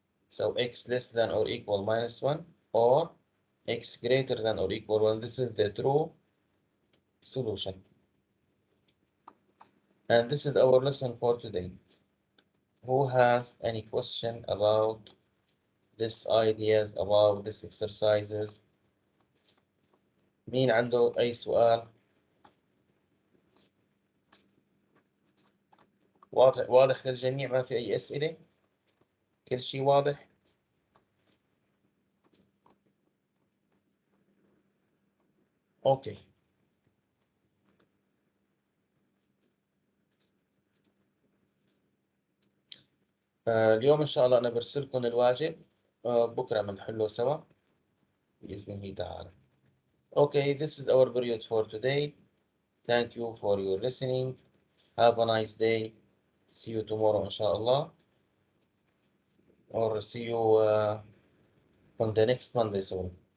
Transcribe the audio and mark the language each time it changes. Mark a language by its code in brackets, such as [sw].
[en] So x less than or equal minus 1, or x greater than or equal 1. This is the true solution. And this is our lesson for today. Who has any question about this ideas, about this exercises? [ar] مين عنده أي سؤال؟ واضح للجميع، ما في أي أسئلة؟ كل شيء واضح؟ أوكي. اليوم إن شاء الله أنا برسلكم الواجب، بكرة بنحله سوا بإذن الله تعالى. [en] Okay, this is our period for today. Thank you for your listening. Have a nice day. See you tomorrow [ar] إن شاء الله. [en] Or see you on the next Monday soon.